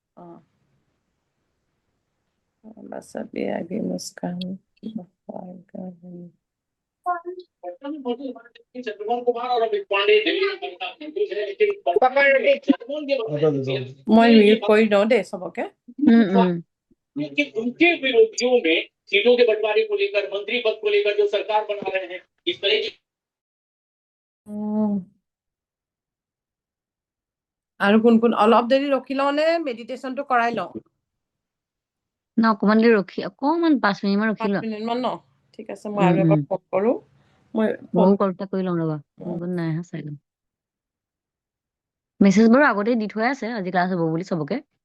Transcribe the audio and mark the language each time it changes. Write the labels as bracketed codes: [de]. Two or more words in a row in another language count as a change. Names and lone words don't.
[as] মুস্কান মই মিউট কৰি দিওঁ দেই চবকে [hi] कि उनके विरोधियों में सीटों के बंटवारे को लेकर मंत्री पद को लेकर जो सरकार बना रहे हैं इस तरह की [as] আৰু কোন কোন অলপ দেৰি ৰখি লওঁ নে মেডিটেশ্যনটো কৰাই লওঁ অকমান দেৰি ৰখি অকমান 5 মিনিট মান ৰখি 5 লোৱা মিনিট মান ন ঠিক আছে মই আৰু এবাৰ ফোন কৰো মই ময়ো কলটা কৰি লওঁ ৰবা নাই আহা চাই লওঁ মেছেজ বাৰু আগতে দি থোৱাই আছে আজি ক্লাছ হ'ব বুলি চবকে